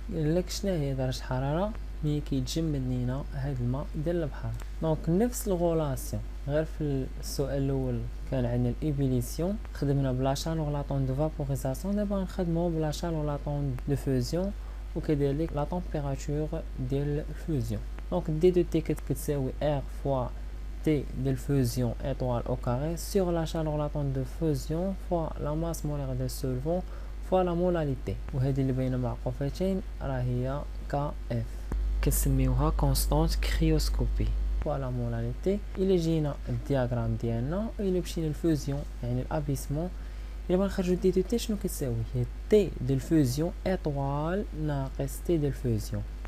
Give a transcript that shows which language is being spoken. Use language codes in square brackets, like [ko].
[ar] قال لك شنو هي درجه الحراره ملي كيتجمد لينا هاد الماء ديال البحر. دونك نفس الغولاسيون غير في السؤال الاول كان عندنا الايبيليسيون خدمنا بلا شالور لاطون دو فابوريزاسيون، دابا غنخدمو بلا شالور لاطون دو فوزيون وكذلك لا تمبيراتور ديال الفوزيون. دونك دي دو تي كتساوي ار فوا [fr] T de fusion étoile au carré sur la chaleur latente de fusion fois la masse molaire de solvant fois la molalité. [ar] وهذه اللي بين معقوفتين راه هي KF كنسميوها [fr] constante cryoscopie fois la molalité. [ar] إلا جينا الدياغرام ديالنا إلا مشينا للفوزيون يعني الابيسمون إلا بغا دي دو تي شنو كتساوي هي T de fusion étoile ناقص T de fusion.